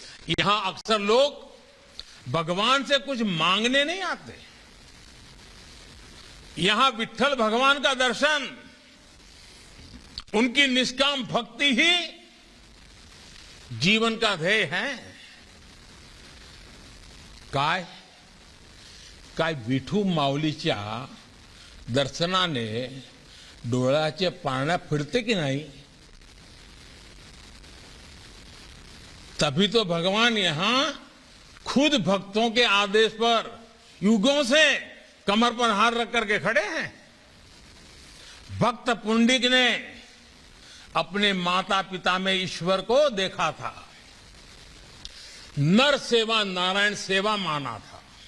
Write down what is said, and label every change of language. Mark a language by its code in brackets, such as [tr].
[hi] यहां अक्सर लोग भगवान से कुछ मांगने नहीं आते। यहां विठ्ठल भगवान का दर्शन, उनकी निष्काम भक्ति ही जीवन का ध्येय है। [mr] काय विठू माऊलीच्या दर्शनाने डोळ्याचे पारण्या फिरते की नहीं? [hi] तभी तो भगवान यहां खुद भक्तों के आदेश पर युगों से कमर पर हाथ रख करके खड़े हैं। भक्त पुंडिक ने अपने माता पिता में ईश्वर को देखा था, नर सेवा नारायण सेवा माना था।